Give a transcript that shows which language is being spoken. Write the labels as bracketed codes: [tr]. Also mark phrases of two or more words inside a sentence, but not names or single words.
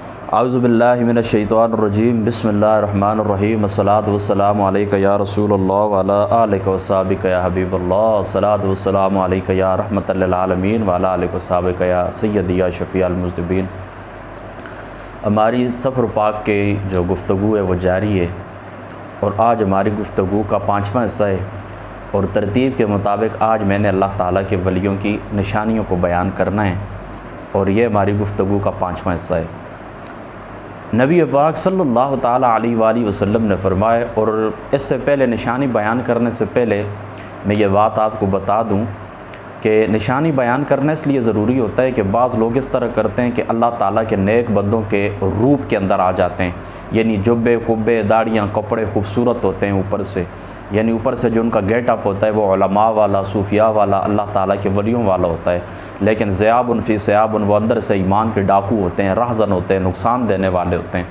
[ar] أعوذ بالله من الشيطان الرجيم بسم الله الرحمن الرحيم الصلاة والسلام عليك يا رسول الله وعلى آلك وأصحابك يا حبيب الله الصلاة والسلام عليك يا رحمة للعالمين وعلى آلك وأصحابك يا سيدي يا شفيع المذنبين. [ur] ہماری سفرِ پاک کے جو گفتگو ہے وہ جاری ہے اور آج ہماری گفتگو کا 5واں حصہ ہے اور ترتیب کے مطابق آج میں نے اللہ تعالیٰ کے ولیوں کی نشانیوں کو بیان کرنا ہے اور یہ ہماری گفتگو کا 5واں حصہ ہے. نبی پاک [ar] صلى الله تعالى عليه وسلم [ur] نے فرمایا، اور اس سے پہلے نشانی بیان کرنے سے پہلے میں یہ بات آپ کو بتا دوں کہ نشانی بیان کرنا اس لیے ضروری ہوتا ہے کہ بعض لوگ اس طرح کرتے ہیں کہ اللہ تعالیٰ کے نیک بندوں کے روپ کے اندر آ جاتے ہیں، یعنی جبے قبے داڑھیاں کپڑے خوبصورت ہوتے ہیں اوپر سے، یعنی اوپر سے جو ان کا گیٹ اپ ہوتا ہے وہ علما والا صوفیا والا اللہ تعالیٰ کے ولیوں والا ہوتا ہے، لیکن [ar] ذئاب في ثياب [ur] وہ اندر سے ایمان کے ڈاکو ہوتے ہیں، راہزن ہوتے ہیں، نقصان دینے والے ہوتے ہیں.